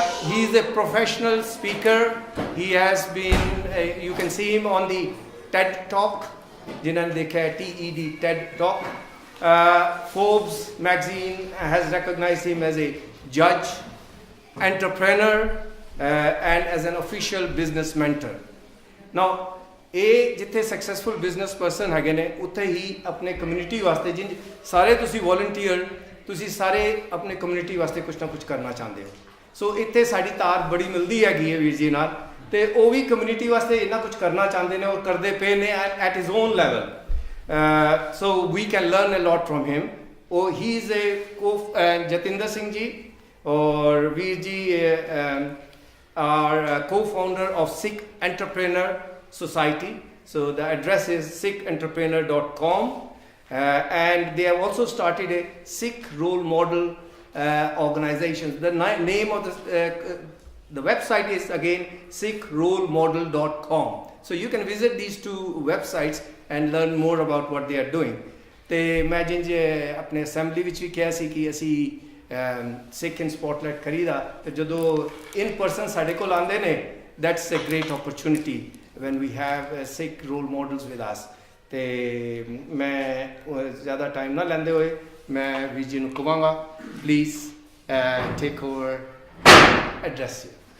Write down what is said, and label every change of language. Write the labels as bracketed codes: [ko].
[en] He is a professional speaker. He has been, you can see him on the TED Talk, [hi] जिन्होंने देखा है [en] TED, TED Talk. Forbes magazine has recognized him as a judge, entrepreneur, and as an official business mentor. [pa] Now, ਇਹ ਜਿੱਥੇ successful business person ਹੈਗੇ ਨੇ ਉੱਥੇ ਹੀ ਆਪਣੇ community ਵਾਸਤੇ ਜਿਨ ਸਾਰੇ ਤੁਸੀਂ ਵੋਲੰਟੀਅਰ ਤੁਸੀਂ ਸਾਰੇ ਆਪਣੇ ਕਮਿਊਨਿਟੀ ਵਾਸਤੇ ਕੁਝ ਨਾ ਕੁਝ ਕਰਨਾ ਚਾਹੁੰਦੇ ਹੋ. ਸੋ ਇੱਥੇ ਸਾਡੀ ਤਾਰ ਬੜੀ ਮਿਲਦੀ ਹੈਗੀ ਹੈ ਵੀਰ ਜੀ ਨਾਲ ਤੇ ਉਹ ਵੀ ਕਮਿਊਨਿਟੀ ਵਾਸਤੇ ਇੰਨਾ ਕੁਝ ਕਰਨਾ ਚਾਹੁੰਦੇ ਨੇ ਔਰ ਕਰਦੇ ਪਏ ਨੇ [en] At his own level. So we can learn a lot from him. ਉਹ he is a Jatinder Singh ji ਔਰ ਵੀਰ ਜੀ are co-founder of Sikh Entrepreneur Society. So the address is sikhentrepreneur.com and they have also started a Sikh role model organization. The name of the website is again sikhrolemodel.com. So you can visit these 2 websites and learn more about what they are doing. [pa] ਤੇ ਮੈਂ ਜਿੰਜ ਆਪਣੇ assembly ਵਿੱਚ ਵੀ ਕਿਹਾ ਸੀ ਕਿ ਅਸੀਂ ਸਿੱਖ ਇਨ ਸਪੋਟਲਾਈਟ ਕਰੀਦਾ ਤੇ ਜਦੋਂ ਇਨ ਪਰਸਨ ਸਾਡੇ ਕੋਲ ਆਉਂਦੇ ਨੇ [en] That's a great opportunity when we have Sikh role models with us. [pa] ਤੇ ਮੈਂ ਜ਼ਿਆਦਾ ਟਾਈਮ ਨਾ ਲੈਂਦੇ ਹੋਏ ਮੈਂ ਵੀਰ ਜੀ ਨੂੰ ਕਹਾਂਗਾ [en] Please take over address you.